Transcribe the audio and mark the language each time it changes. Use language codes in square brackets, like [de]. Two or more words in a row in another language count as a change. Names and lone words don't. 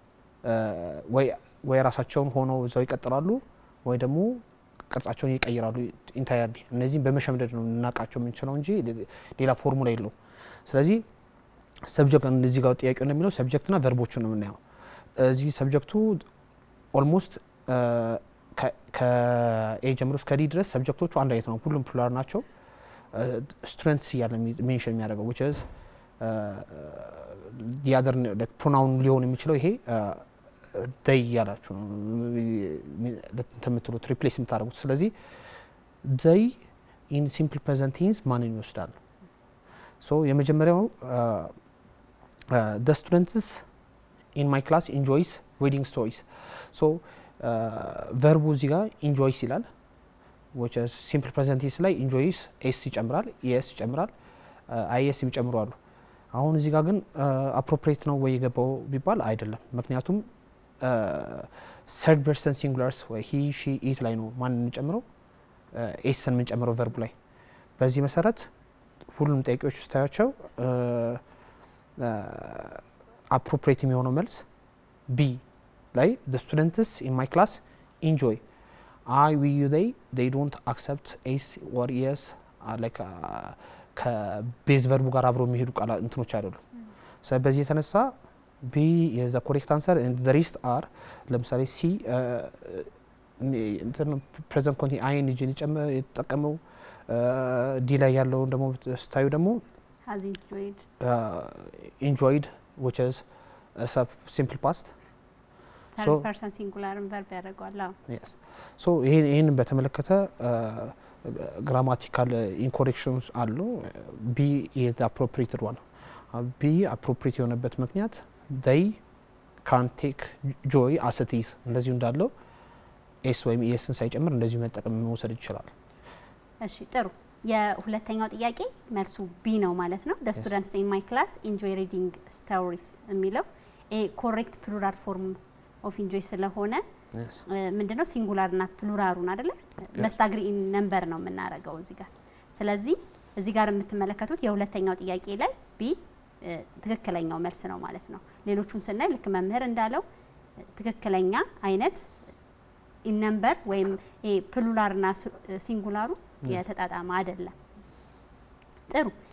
[am] ወይ ራሳቸውን ሆነው እዛው ይቀጥላሉ ወይ ደግሞ ቅርጻቸውን ይቀይራሉ ኢንታየርሊ። እነዚህም በመሸምደድ ነው እናቃቸው የምንችለው እንጂ ሌላ ፎርሙላ የለውም። ስለዚህ ሰብጀክት እንደዚህ ጋር ጥያቄው እንደሚለው ሰብጀክትና ቨርቦችን ነው የምናየው። እዚህ ሰብጀክቱ ኦልሞስት ከኤ ጀምሮ እስከ ዲ ድረስ ሰብጀክቶቹ አንድ አይነት ነው፣ ሁሉም ፕሉራል ናቸው። ስትሬንትስ እያለ ሜንሽን የሚያደርገው [en] which is the other pronoun [am] ሊሆን የሚችለው ይሄ they እያላችሁ ነው ለምትሉት ሪፕሌስ የምታደርጉት። ስለዚህ [en] they in simple present tense [am] ማንን ይወስዳል? [en] so የመጀመሪያው the students in my class enjoys reading stories. [am] so verbu እዚህ ጋር enjoys ይላል [en] which is simple present tense [am] ላይ enjoys s ይጨምራል es ይጨምራል is ይጨምሩ አሉ። አሁን እዚህ ጋር ግን appropriate ነው ወይ የገባው ቢባል አይደለም። ምክንያቱም [en] third person singulars [am] ወይ [en] he she it [am] ላይ ነው ማን እንጨምረው sን ምን ጨምረው verbu ላይ። በዚህ መሰረት ሁሉም ጥያቄዎች ስታያቸው appropriate የሚሆነው መልስ B ላይ [en] the students in my class enjoy I we you they don't accept s or yes like [am] ከቤዝ ቨርቡ ጋር አብሮ የሚሄዱ ቃላት እንትኖች አይደሉም። ስለዚህ በዚህ የተነሳ [en] B is the correct answer and the rest are [am] ለምሳሌ C እንትን [en] present continuous ing [am] የተጠቀመው ዲ ላይ ያለው ደግሞ ስታዩ ደግሞ [en] has enjoyed enjoyed which is a simple past third person singular verb [am] ያደርጋል። [en] yes so [am] ይሄን በተመለከተ [en] grammatical incorrections አሉ። B is the appropriate one. [am] B appropriate የሆነበት ምክንያት [en] they can take joy as it is [am] እንደዚሁ እንዳለው s ወይም esን ሳይጨምር እንደዚሁ መጠቀም መውሰድ ይችላል። እሺ ጥሩ። የሁለተኛው ጥያቄ መልሱ B ነው ማለት ነው። [en] the students in my class enjoy reading stories [am] የሚለው ኮሬክት [en] plural form of enjoy [am] ስለሆነ ምንድነው ሲንጉላርና ፕሉራሉን አይደለ መስታግሪ ነምበር ነው የምናረጋው እዚህ ጋር። ስለዚህ እዚህ ጋር የምትመለከቱት የሁለተኛው ጥያቄ ላይ ቢ ትክክለኛው መልስ ነው ማለት ነው። ሌሎቹን ስናይ ልክ መምህር እንዳለው ትክክለኛ አይነት [en] in number [am] ወይም ፕሉራልና ሲንጉላሩ የተጣጣመ አይደለም። ጥሩ።